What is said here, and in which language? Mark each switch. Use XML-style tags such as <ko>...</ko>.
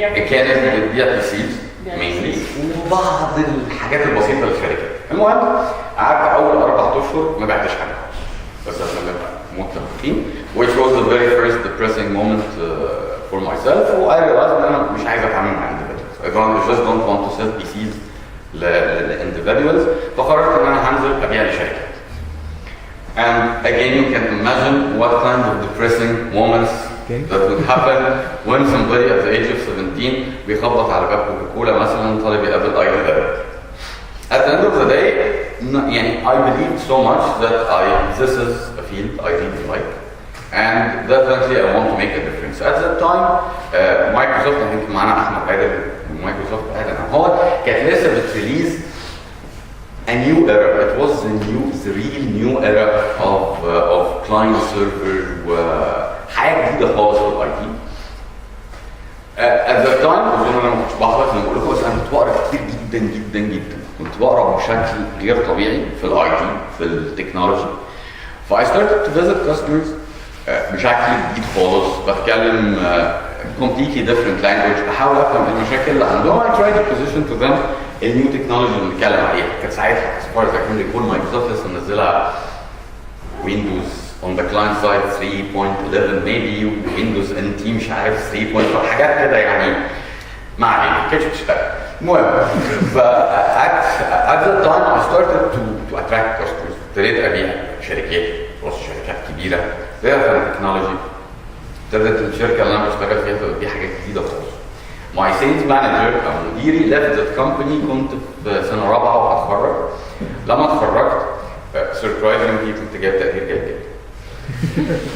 <ar>كانت بتبيع PCs mainly وبعض الحاجات البسيطه للشركات. المهم قعدت اول 4 اشهر ما بعتش حاجه بس عشان نبقى متفقين</ar> <en>which was the very first depressing moment for myself.</en> <ar>و</ar> <en>I realized</en> <ar>ان انا مش عايز اتعامل مع individuals.</ar> <en>I just don't want to sell PCs للindividuals.</en> <ar>فقررت ان انا هنزل ابيع لشركات.</ar> <en>And again you can imagine what kind of depressing moments that would happen when somebody at the age of 17</en> <ar>بيخبط على باب كوكاكولا مثلا طالب يقابل اي.</ar> <en>At the end of the day, يعني I believed so much that this is a field I really like, and definitely I want to make a difference. At that time,</en> <ar>Microsoft يمكن معانا أحمد عادل من Microsoft هو كانت لسه بتريليز</ar> <en>a new era. It was the real new era of client server</en> <ar>وحاجة جديدة خالص في الاي تي. At that time أظن أنا ما كنتش بحضر زي ما بقول لكم، بس أنا كنت بقرا كتير جدا جدا جدا. كنت بقرا بشكل غير طبيعي في الاي تي في التكنولوجي. ف</ar> <en>I started to visit customers</en> <ar>بشكل جديد خالص، بتكلم</ar> <en>completely different language،</en> <ar>بحاول افهم المشاكل اللي عندهم.</ar> <en>I tried to position to them</en> <ar>النيو تكنولوجي اللي بنتكلم عليها. كانت ساعتها</ar> <en>as far as I can recall</en> <ar>مايكروسوفت لسه منزلها ويندوز on the client side 3.11 maybe ويندوز NT مش عارف 3.4 حاجات كده يعني ما علينا ما كانتش بتشتغل. المهم ف</ar> <en>at that time I started to attract customers.</en> <ar>ابتديت ابيع شركات رأس شركات كبيره زي التكنولوجي. ابتدت الشركه اللي انا بشتغل فيها تبقى حاجات جديده خالص.</ar> <en>My sales manager</en> <ar>او مديري</ar> <en>left that company</en> <ar>كنت في سنه رابعه وهتخرج. لما اتخرجت surprisingly كنت جايب تقدير جيد جدا.</ar>